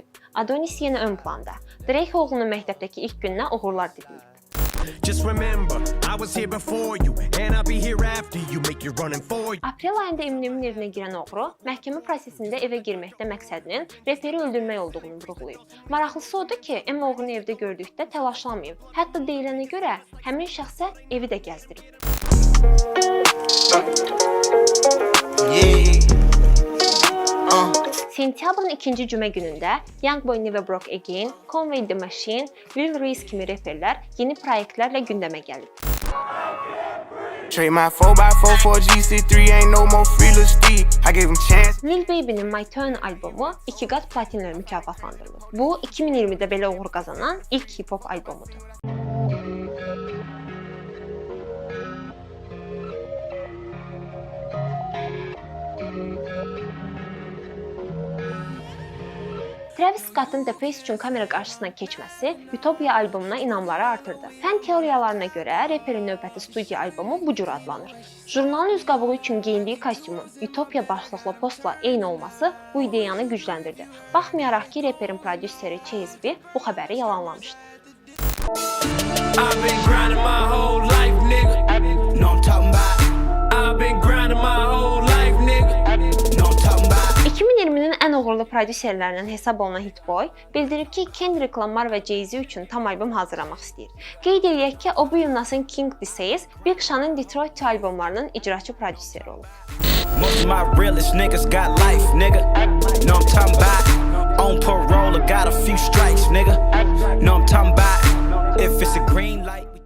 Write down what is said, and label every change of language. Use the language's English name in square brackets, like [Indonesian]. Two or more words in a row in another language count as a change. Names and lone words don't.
[Azerbaijani] Adonis yenə ön planda. Drake oğlunun məktəbdəki ilk gününə uğurlar diləyib. [English] Just remember, I was here before you, and I'll be here after you. Make you running for you. [Azerbaijani] Aprel ayında Eminemin evinə girən oğru məhkəmə prosesində evə girməkdə məqsədinin reperi öldürmək olduğunu vurğulayıb. Maraqlısı odur ki, Em oğrunu evdə gördükdə təlaşlamayıb. Hətta deyilənə görə həmin şəxsə evi də gəzdirib. Sentyabrın 2-ci cümə günündə Youngboy Never Broke Again, Conway the Machine, Lil Reese kimi reperlər yeni proyektlərlə gündəmə gəlib. [English] Trade my 4x4 for GC3, ain't no more feelers deep. I gave him chance. [Azerbaijani] Lil Baby'nin My Turn albomu 2 qat platinlə mükafatlandırılıb. Bu 2020-də belə uğur qazanan ilk hip-hop albomudur. Travis Scott'ın The Face üçün kamera qarşısına keçməsi Utopia albomuna inamları artırdı. Fən teoriyalarına görə reperin növbəti studiya albomu bu cür adlanır. Jurnalın üz qabuğu üçün geyindiyi kostyumun Utopia başlıqlı postla eyni olması bu ideyanı gücləndirdi. Baxmayaraq ki, reperin prodüseri Chase B bu xəbəri yalanlamışdı. 2020-nin ən uğurlu prodüserlərindən hesab olunan Hit Boy bildirib ki, Kendrick Lamar və Jay-Z üçün tam albom hazırlamaq istəyir. Qeyd edək ki, o bu il Nas'ın King Disease, Big Sean'ın Detroit albomlarının icraçı prodüseri olub. [English] Most of my realest niggas got life, nigga. Know I'm talking about on parole, I got a few strikes, nigga. Know I'm talking about if it's a green light.